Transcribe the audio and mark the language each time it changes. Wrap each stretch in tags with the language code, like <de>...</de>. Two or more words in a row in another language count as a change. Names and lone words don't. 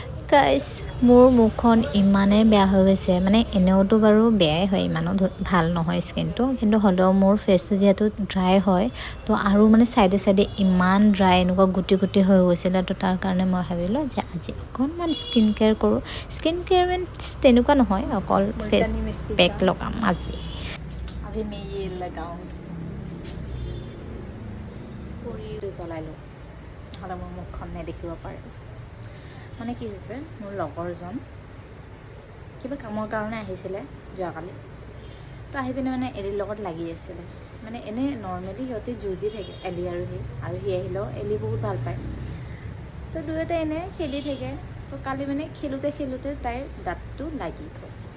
<as>গাইছ মোৰ মুখখন ইমানেই বেয়া হৈ গৈছে মানে এনেওতো বাৰু বেয়াই হয় ইমানো ভাল নহয় স্কিনটো কিন্তু হ'লেও মোৰ ফেচটো যিহেতু ড্ৰাই হয় তো আৰু মানে চাইডে চাইডে ইমান ড্ৰাই এনেকুৱা গুটি গুটি হৈ গৈছিলে তো তাৰ কাৰণে মই ভাবিলোঁ যে আজি অকণমান</as> <en>skin care</en> <as>কৰোঁ</as> <en>skin care means</en> <as>তেনেকুৱা নহয় অকল</as> <en>face pack</en> <as>লগাম আজি</as> <hi>अभी मैं ये लगाऊंगी</hi> <as>কৰি জ্বলাই লওঁ নহ'লে মোৰ মুখখন নেদেখিব পাৰে মানে কি হৈছে মোৰ লগৰজন কিবা কামৰ কাৰণে আহিছিলে যোৱাকালি তো আহি পিনে মানে এলিৰ লগত লাগি আছিলে মানে এনেই নৰ্মেলি সিহঁতে যুঁজি থাকে এলি আৰু সি আহিলেও এলি বহুত ভাল পায় তো দুয়োটা এনেই খেলি থাকে তো কালি মানে খেলোঁতে তাইৰ দাঁতটো লাগি গ'ল</as>